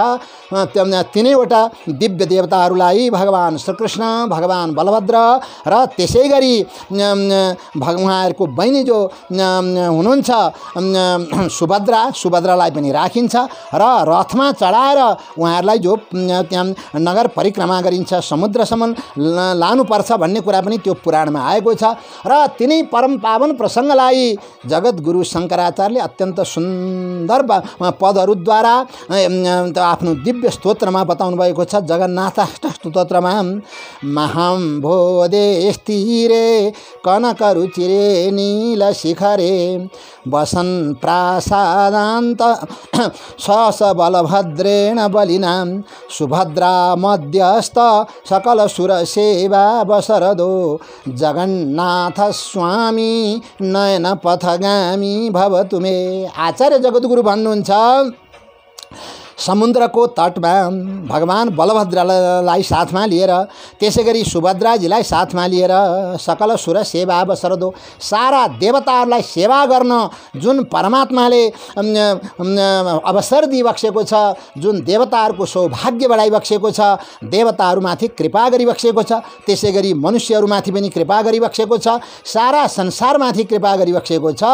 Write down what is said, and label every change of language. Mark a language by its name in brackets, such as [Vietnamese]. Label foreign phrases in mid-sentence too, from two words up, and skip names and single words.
[Nepali] तीनैवटा दिव्य देवताहरूलाई भगवान श्रीकृष्ण, भगवान बलभद्र र त्यसै गरी उहाँहरूको बहिनी जो हुनुहुन्छ सुभद्रालाई पनि राखिन्छ र रथमा चढाएर उहाँहरूलाई जो त्यहाँ नगर परिक्रमा गरिन्छ, समुद्रसम्म लानुपर्छ भन्ने कुरा पनि त्यो पुराणमा आएको छ। र तिनै परम पावन प्रसङ्गलाई जगद्गुरु शङ्कराचार्यले अत्यन्त सुन्दर पदहरूद्वारा आफ्नो दिव्य स्तोत्रमा बताउनु भएको छ। [Sanskrit] जगन्नाथाष्टस्तोत्रमा महाम्भोदेस्तिरे कनकरुचिरे नीलशिखरे वसन् प्रासादान्त सहस बलभद्रेण बलिना सुभद्रा मध्यस्थ सकल सुरसेवा वसरदो जगन्नाथ स्वामी नयन पथगामी भवतु मे। [Nepali] आचार्य जगद्गुरु भन्नुहुन्छ समुद्रको तटमा भगवान बलभद्रलाई साथमा लिएर त्यसै गरी सुभद्राजीलाई साथमा लिएर [Sanskrit] सकल सुर सेवा बसरदो [Nepali] सारा देवताहरूलाई सेवा गर्न जुन परमात्माले अवसर दिइबक्सेको छ, जुन देवताहरूको सौभाग्य बढाइबक्सेको छ, देवताहरूमाथि कृपा गरिबक्सेको छ, त्यसै गरी मनुष्यहरूमाथि पनि कृपा गरिबक्सेको छ, सारा संसारमाथि कृपा गरिबक्सेको छ।